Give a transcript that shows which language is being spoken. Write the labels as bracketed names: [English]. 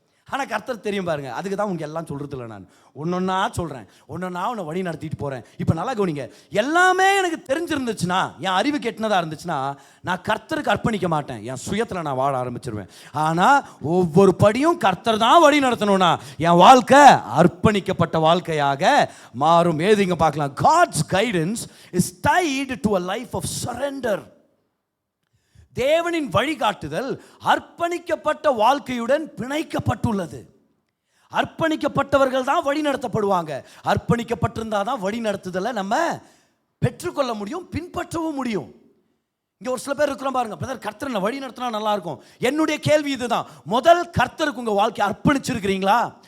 [Tamil] ஆனால் கர்த்தர் தெரியும் பாருங்க, அதுக்கு தான் உங்களுக்கு எல்லாம் சொல்கிறது இல்லை. நான் ஒன்றொன்னா சொல்கிறேன், ஒன்றொன்னா உன்னை வழி நடத்திட்டு போகிறேன். இப்போ நல்லா கவனிங்க, எல்லாமே எனக்கு தெரிஞ்சிருந்துச்சுன்னா, என் அறிவு கெட்டினதாக இருந்துச்சுன்னா நான் கர்த்தருக்கு அர்ப்பணிக்க மாட்டேன், என் சுயத்தில் நான் வாழ ஆரம்பிச்சிருவேன். ஆனால் ஒவ்வொரு படியும் கர்த்தர் தான் வழி நடத்தணும்னா என் வாழ்க்கை அர்ப்பணிக்கப்பட்ட வாழ்க்கையாக மாறும். ஏதுங்க பார்க்கலாம், [English] God's guidance is tied to a life of surrender. [Tamil] தேவனின் வழிகாட்டுதல் அர்ப்பணிக்கப்பட்ட வாழ்க்கையுடன் பிணைக்கப்பட்டுள்ளது. அர்ப்பணிக்கப்பட்டவர்கள் தான் வழி நடத்தப்படுவாங்க. அர்ப்பணிக்கப்பட்டிருந்தால் தான் வழி நடத்துதலை நம்ம பெற்றுக்கொள்ள முடியும், பின்பற்றவும் முடியும். இங்கே ஒரு சில பேர் இருக்கிறோம் பாருங்க, பிரதர் கர்த்தர் வழி நடத்தினா நல்லா இருக்கும். என்னுடைய கேள்வி இதுதான், முதல் கர்த்தருக்கு உங்கள் வாழ்க்கை அர்ப்பணிச்சிருக்கிறீங்களா?